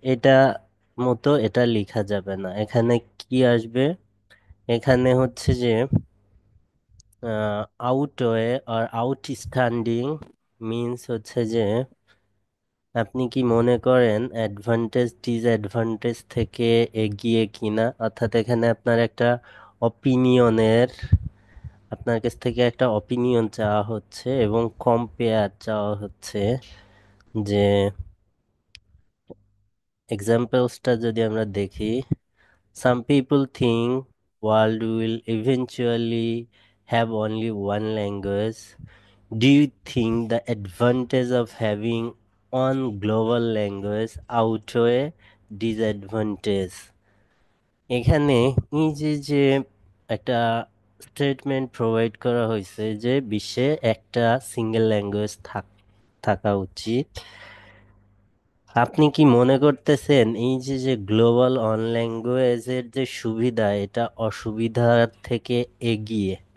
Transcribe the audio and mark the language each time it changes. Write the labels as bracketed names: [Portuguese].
[Bangla] এটা মতো এটা লেখা যাবে না। এখানে কি আসবে, এখানে হচ্ছে যে আউটওয়ে আর আউটস্ট্যান্ডিং মিন্স হচ্ছে যে আপনি কি মনে করেন অ্যাডভান্টেজ ডিসঅ্যাডভান্টেজ থেকে এগিয়ে কিনা, অর্থাৎ এখানে আপনার একটা অপিনিয়নের, আপনার কাছ থেকে একটা অপিনিয়ন চাওয়া হচ্ছে এবং কম্পেয়ার চাওয়া হচ্ছে। যে এক্সাম্পলসটা যদি আমরা দেখি, [English] Some people think world will eventually have only one language. Do you think the advantage of having one global language outweigh disadvantage? [Bangla] এখানে এই যে একটা স্টেটমেন্ট প্রোভাইড করা হয়েছে যে বিশ্বে একটা সিঙ্গেল ল্যাঙ্গুয়েজ থাকা উচিত। আপনি কি মনে করতেছেন এই যে গ্লোবাল অন ল্যাঙ্গুয়েজের যে সুবিধা, এটা অসুবিধার থেকে এগিয়ে?